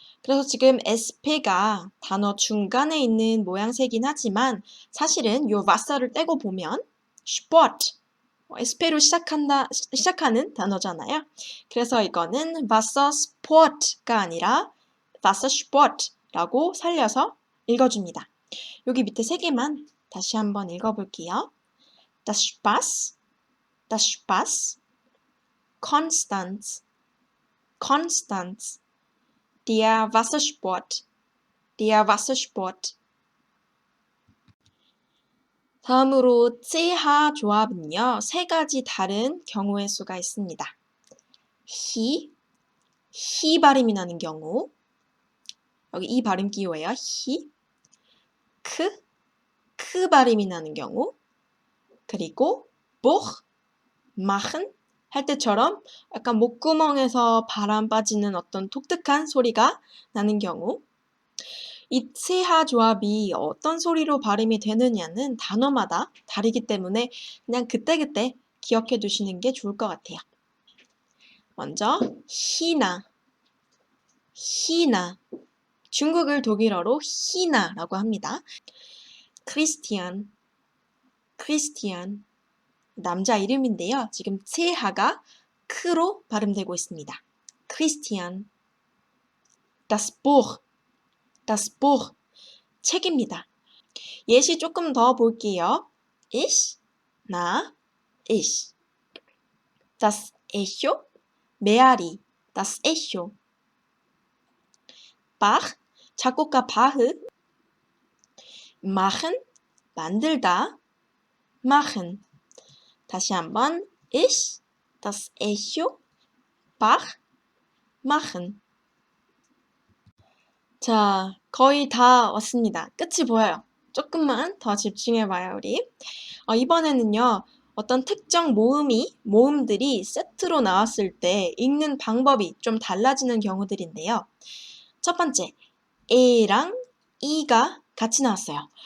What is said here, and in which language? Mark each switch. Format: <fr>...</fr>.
<ko>그래서 지금 SP가 단어 중간에 있는 모양새긴 하지만 사실은 요 Wasser를 떼고 보면 Sport, SP로 시작하는 단어잖아요. 그래서 이거는 Wassersport가 아니라 Wassersport라고 살려서 읽어줍니다. 여기 밑에 세 개만 다시 한번 읽어볼게요.</ko> <de>Das Spaß, das Spaß, Konstanz, Konstanz, der Wassersport, der Wassersport.</de> <ko>다음으로 CH 조합은요, 세 가지 다른 경우의 수가 있습니다. 히 발음이 나는 경우, 여기 이 발음 기호예요. 히, 크 발음이 나는 경우, 그리고 Buch, machen 할 때처럼 약간 목구멍에서 바람 빠지는 어떤 독특한 소리가 나는 경우 이 CH 조합이 어떤 소리로 발음이 되느냐는 단어마다 다르기 때문에 그냥 그때그때 기억해 두시는 게 좋을 것 같아요. 먼저 히나, 히나 중국을 독일어로 히나라고 합니다. 크리스티안, 크리스티안 남자 이름인데요. 지금 CH가 크로 발음되고 있습니다.</ko> <de>크리스티안, das Buch, das Buch</de> <ko>책입니다. 예시 조금 더 볼게요. Ich, 나, ich.</ko> <de>Das Echo,</de> <ko>메아리,</ko> <de>das Echo.</de> <ko>Bach, 작곡가 바흐.</ko> <de>machen,</de> <ko>만들다,</ko> <de>machen.</de> <ko>다시 한번</ko> <de>ich, das Echo, Bach, machen.</de> <ko>자, 거의 다 왔습니다. 끝이 보여요. 조금만 더 집중해봐요, 우리. 이번에는요, 어떤 특정 모음들이 세트로 나왔을 때 읽는 방법이 좀 달라지는 경우들인데요. 첫 번째, A랑 E가 같이 나왔어요.</ko>